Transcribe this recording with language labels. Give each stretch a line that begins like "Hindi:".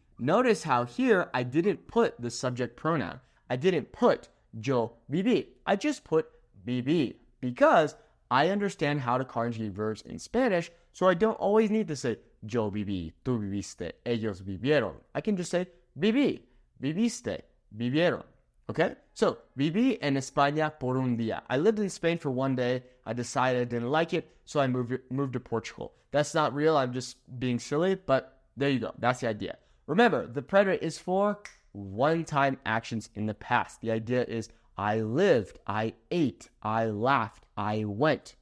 English: Notice how here I didn't put the subject pronoun. I didn't put
Spanish: yo viví.
English: I just put
Spanish: viví
English: because I understand how to conjugate verbs in Spanish, so I don't always need to say
Spanish: yo viví, tú viviste, ellos vivieron.
English: I can just say
Spanish: viví, viviste, vivieron.
English: Okay?
Spanish: So, viví en España por un día.
English: I lived in Spain for one day. I decided I didn't like it, so I moved to Portugal. That's not real. I'm just being silly, but there you go. That's the idea. Remember, the preterite is for one-time actions in the past. The idea is I lived, I ate, I laughed, I went.